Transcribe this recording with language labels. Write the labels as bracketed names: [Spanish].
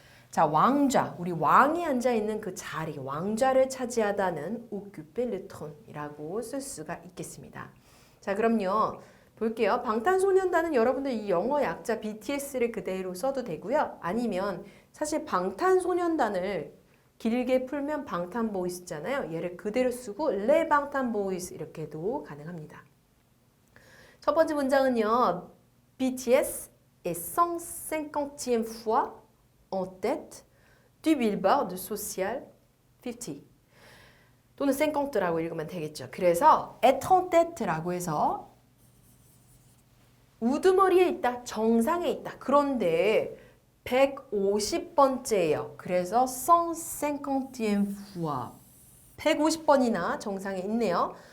[Korean] 자, 왕좌, 우리 왕이 앉아있는 그 자리, 왕좌를 차지하다는 [French] occuper le trône [Korean] 이라고 쓸 수가 있겠습니다. 자, 그럼요. 볼게요. 방탄소년단은 여러분들 이 영어 약자 BTS를 그대로 써도 되고요. 아니면 사실 방탄소년단을 길게 풀면 방탄보이스잖아요. 얘를 그대로 쓰고 레 방탄보이스 이렇게도 가능합니다. 첫 번째 문장은요. [French] BTS est 150e fois en tête du Billboard Social 50. [Korean] 또는 50라고 읽으면 되겠죠. 그래서 [French] est en tête [Korean] 라고 해서 우두머리에 있다, 정상에 있다. 그런데 150번째예요. 그래서 [French] 150e fois. [Korean] 150번이나 정상에 있네요.